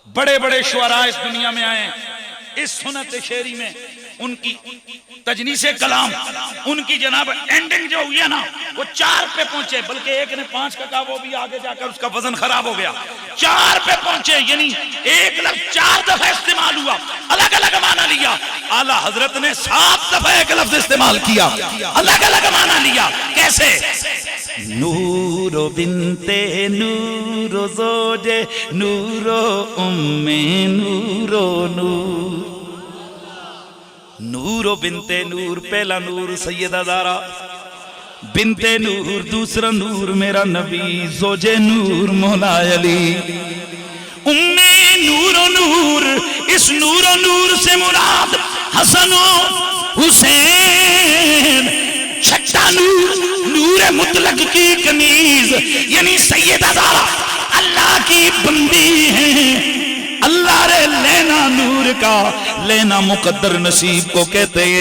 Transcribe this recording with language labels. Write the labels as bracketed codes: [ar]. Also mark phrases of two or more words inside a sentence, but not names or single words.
[ur] بڑے بڑے شعراء اس دنیا میں آئے، اس سنت شعری میں ان کی تجنیس کلام، ان کی جناب اینڈنگ جو ہوئی ہے نا وہ 4 پہ پہنچے، بلکہ ایک نے 5 کا کہا، وہ بھی آگے جا کر اس کا وزن خراب ہو گیا، 4 پہ پہنچے، یعنی ایک لفظ 4 دفعہ استعمال ہوا، الگ الگ معنی لیا۔ اعلیٰ حضرت نے 7 دفعہ ایک لفظ استعمال کیا، الگ الگ معنی لیا۔ کیسے؟ نور و بنت نور و زوج نور و ام نور و نور، نور و بنت نور، پہلا نور سیدہ زہرا، بنت نور دوسرا نور میرا نبی، زوج نور مولا علی، ام نور و نور، اس نور و نور سے مراد حسن و حسین، چھٹا نور نور مطلق کی کنیز، یعنی سیدہ زہرا اللہ کی بندی ہیں، اللہ رے لینا نور کا، لینا مقدر نصیب کو کہتے ہیں۔